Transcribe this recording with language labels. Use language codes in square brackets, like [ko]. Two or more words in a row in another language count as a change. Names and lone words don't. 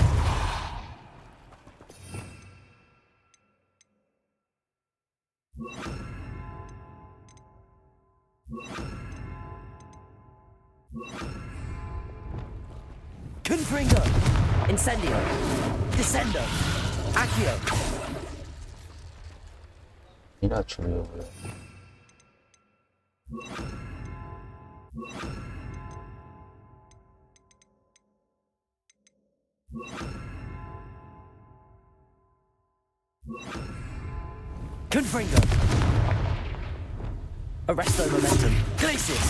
[la] Confringo. Incendio. Descendo. Accio. [tr] Yine açılıyor bu. [la] Confringo. Arresto momentum. Glacis.